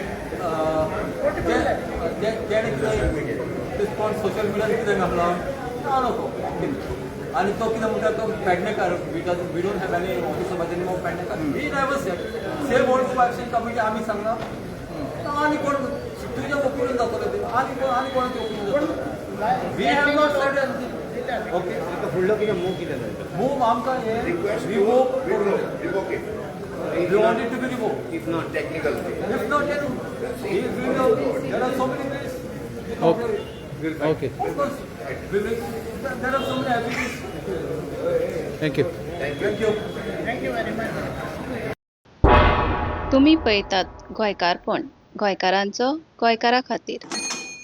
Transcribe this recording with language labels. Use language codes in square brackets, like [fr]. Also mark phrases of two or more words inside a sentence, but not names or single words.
[kok] रिस्पॉन्स सोशल मिडियार कितें घातला नको. आणि तो कितें म्हणटा तो पेडणेकार [en] we don't have any officer by the name of Pednekar. he never same Old Goa committee [kok] आमी सांगला आनी कोण तुज्या ओपिनियन जातले ते आनी कोणाचें ओपिनियन [en] we have not said anything. [kok] ओके फुडलो कितें मूव कितें जाता मूव आमकां हे [en] Request रिवोक revoke it. we want it to be revoke. if not Technical. If not, then there are so many ways. Okay. Of course, there are so many avenues. थँक्यू Thank you. thank you very much. [kok] तुम्ही पळयतात गोंयकारपण गोंयकारांचो गोंयकारा खातीर.